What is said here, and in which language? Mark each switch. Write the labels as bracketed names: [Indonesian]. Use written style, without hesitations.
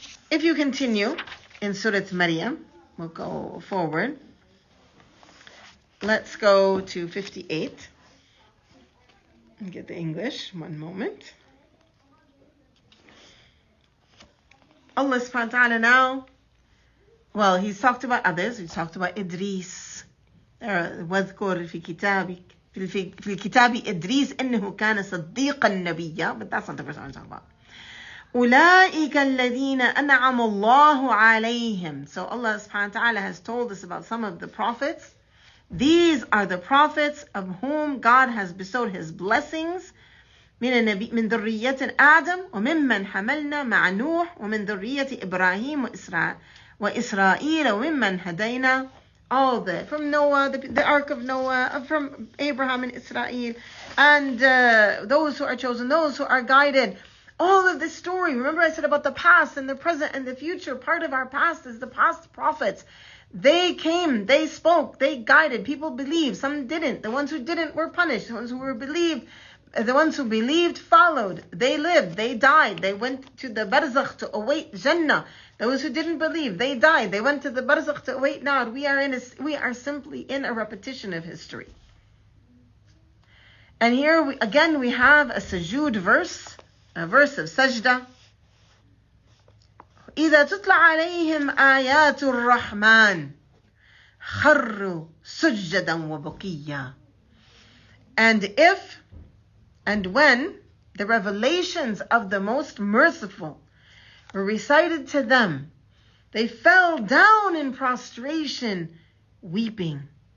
[English] If you continue in Surah Maryam, we'll go forward. Let's go to 58. And get the English, one moment. Allah subhanahu wa ta'ala now, well, he's talked about others. He's talked about Idris. [Arabic] واذكر في كتابك في الكتاب إدريس إنه كان صديقا نبيا. [English] But that's not the verse I'm talking about. [Arabic] أولئك الذين أنعم الله عليهم. [English] So Allah subhanahu wa ta'ala has told us about some of the prophets. These are the prophets of whom God has bestowed his blessings. [Arabic] من ذرية آدم وممن حملنا مع نوح ومن ذرية إبراهيم وإسرائيل وممن هدينا. [English] All from Noah, the ark of Noah, from Abraham and Israel, and those who are chosen, those who are guided. All of this story. Remember I said about the past and the present and the future. Part of our past is the past prophets. They came, they spoke, they guided. People believed, some didn't. The ones who didn't were punished. The ones who believed followed. They lived, they died. They went to the barzakh to await Jannah. Those who didn't believe, they died. They went to the barzakh to await Nar. We are simply in a repetition of history. And here we have a sujood verse, a verse of sajda. [Arabic] إذا تطلع عليهم آيات الرحمن خروا سجدا وبكيا. [English] And if and when the revelations of the Most Merciful were recited to them, they fell down in prostration, weeping.